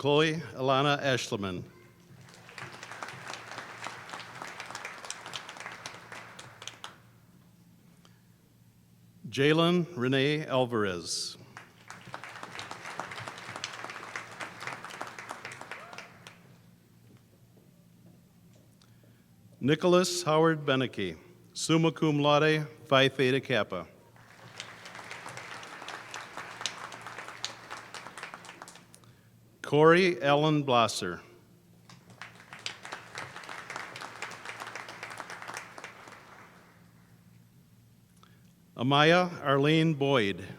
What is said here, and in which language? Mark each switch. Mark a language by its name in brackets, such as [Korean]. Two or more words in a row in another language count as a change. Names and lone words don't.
[English] Chloe Alana Ashleman. Jalen Renee Alvarez. Nicholas Howard Beneke, [Latin] summa cum laude, [English] Phi Theta Kappa. Corey Allen Blosser. Amaya Arlene Boyd.